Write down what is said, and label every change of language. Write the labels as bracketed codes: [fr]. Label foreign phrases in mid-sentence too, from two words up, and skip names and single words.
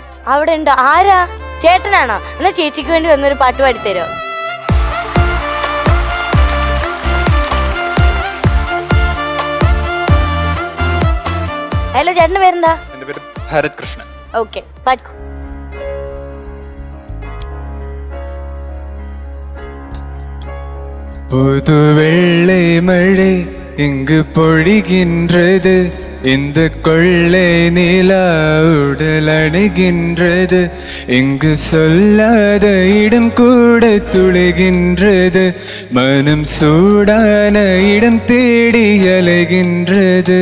[ml] അവിടെ ഉണ്ടോ? ആരാ? ചേട്ടനാണോ? എന്നാ ചേച്ചിക്ക് വേണ്ടി വന്നൊരു പാട്ട് പാടിത്തരോ? ഹലോ, ചേട്ടന്റെ പേരെന്താ? എന്റെ പേര് ഭരത് കൃഷ്ണൻ. ഓക്കെ, പാടിക്കോ. [ta] புது வெள்ளை மழை இங்கு பொழிகின்றது, இந்த கொள்ளை நிலா உடல் அணுகின்றது, இங்கு சொல்லாத இடம் கூட துளைகின்றது, மனம் சூடான இடம் தேடி அலைகின்றது.